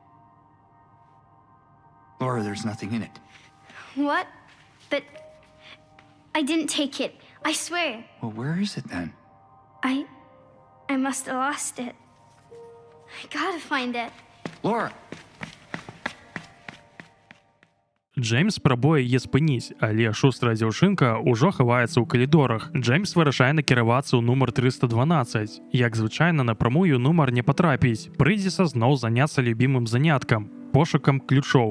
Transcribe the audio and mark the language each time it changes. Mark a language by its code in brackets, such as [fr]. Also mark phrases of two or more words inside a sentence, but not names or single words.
[en] Laura, there's nothing in it. What? But... I didn't take it. I swear. Well, where is it then? I must have lost it. I gotta find it. Laura! [be] Джеймс спрабуе яе спыніць, але шустрая дзяўчынка ўжо хаваецца ў калідорах. Джеймс вырашае накіравацца ў нумар 312. Як звычайна, напрамую нумар не патрапіць. Прыйдзецца зноў заняцца любімым заняткам пошукам ключоў.